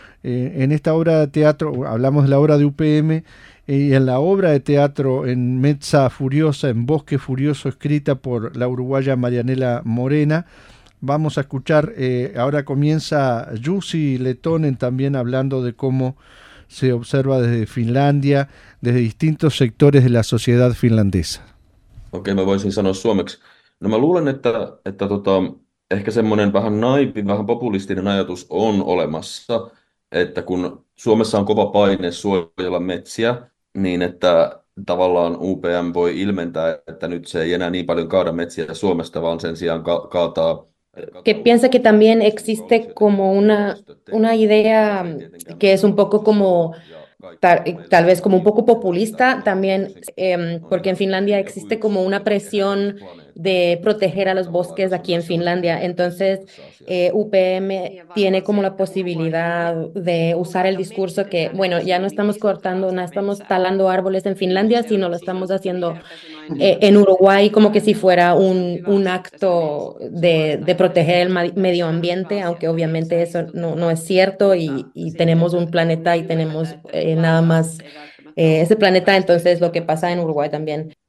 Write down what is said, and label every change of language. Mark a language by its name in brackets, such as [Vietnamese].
[Spanish] En esta obra de teatro, hablamos de la obra de UPM, y en la obra de teatro en Mezza Furiosa, en Bosque Furioso, escrita por la uruguaya Marianela Morena, vamos a escuchar, ahora comienza Jussi Lehtonen también hablando de cómo se observa desde Finlandia, desde distintos sectores de la sociedad finlandesa. Ok, me voy a decir suomeksi. [Finnish] No, mä luulen, että ehkä semmoinen vähän naipi, vähän populistinen ajatus on olemassa, että kun Suomessa on kova paine suojella metsiä, niin että tavallaan UPM voi ilmentää, että nyt se ei enää niin paljon kaada metsiä Suomesta, vaan sen sijaan kaataa. [Spanish] Que piensa que también existe como una idea que es un poco como tal vez como un poco populista también, porque en Finlandia existe como una presión de proteger a los bosques aquí en Finlandia. Entonces, UPM tiene como la posibilidad de usar el discurso que, bueno, ya no estamos cortando, no estamos talando árboles en Finlandia, sino lo estamos haciendo en Uruguay, como que si fuera un acto de proteger el medio ambiente, aunque obviamente eso no es cierto y tenemos un planeta y tenemos nada más ese planeta. Entonces, lo que pasa en Uruguay también